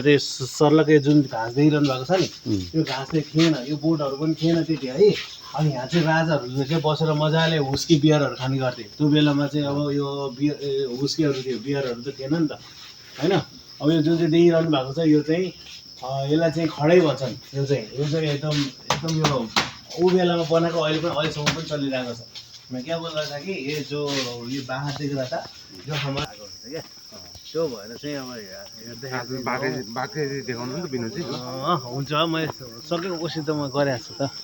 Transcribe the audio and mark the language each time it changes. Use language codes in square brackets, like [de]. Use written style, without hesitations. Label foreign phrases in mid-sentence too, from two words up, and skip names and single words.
[ne] चाहिँ सर्लकै जुन घाँस देखिरहनु भएको छ नि त्यो घाँस चाहिँ थिएन यो बोटहरू पनि थिएन त्यति है अनि यहाँ चाहिँ राजाहरूले चाहिँ बसेर मजाले हुस्की बियरहरू खाने गर्थे त्यो बेलामा चाहिँ अब यो हुस्कीहरू थियो बियरहरू त थिएन नि त होइन अब यो जुन चाहिँ देखिरहनु भएको छ यो चाहिँ यसलाई चाहिँ खडै भन्छन् यो चाहिँ एकदम यो ऊ बेलामा बनाएको अहिलेसम्म पनि चलिरहेको छ [hi] मैं क्या बोल रहा था कि ये जो ये बाहर दिख रहा था जो हमारा क्या [ne] त्यो भएर चाहिँ अब बाँकै देखाउनु नि त विनोदजी हुन्छ मैं सकेको कोसिस त म गरेको छु त